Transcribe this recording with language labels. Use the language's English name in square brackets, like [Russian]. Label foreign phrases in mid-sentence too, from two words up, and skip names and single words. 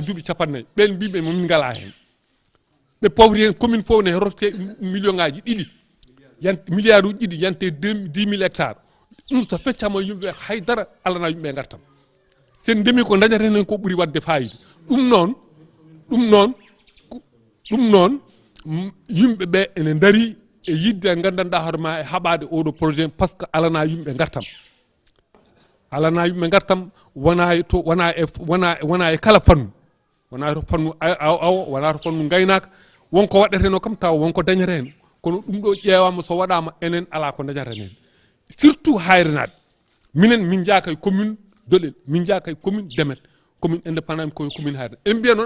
[Fula] duuɓi 40 ɓen mbiɓe min ngala hen ɓe pawri hen commune fof ne rotte million ngaji ɗiɗi milliard uji ɗiɗi yante 10 000 hectares ɗum so feccama yimɓeɓe haydara alana yimɓeɓe gartam sen ndemi ko dañaten hen ko ɓuuri wadde fayida ɗum noon yimɓeɓe ene daari e yidde gandanɗa hoorema e haɓade oɗo projet [French] par ce que [Fula] alana yimɓe gartam wona e kala fannu wona to fannu awa wona to fannu gaynaka wonko waɗeteno kam taw wonko dañata hen kono ɗum ɗo ƴeewama so waɗama enen ala ko dañata hen surtout hayrenaɓe minen min jaaka e commune Dolel min jaaka e commune Demet [French] commune indépendant [Fula] koye commune hayre en mbiya noon